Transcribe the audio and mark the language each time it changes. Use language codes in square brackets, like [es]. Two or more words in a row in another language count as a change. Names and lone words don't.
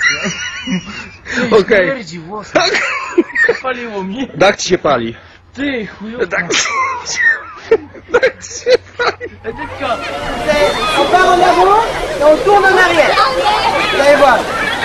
[pl] Okej. Śmierdzi włosy. Paliło mnie. Tak ci się pali. Ty chujowo. Tak ci się pali. [fr] On part en avant et on tourne en arrière. Vous allez voir.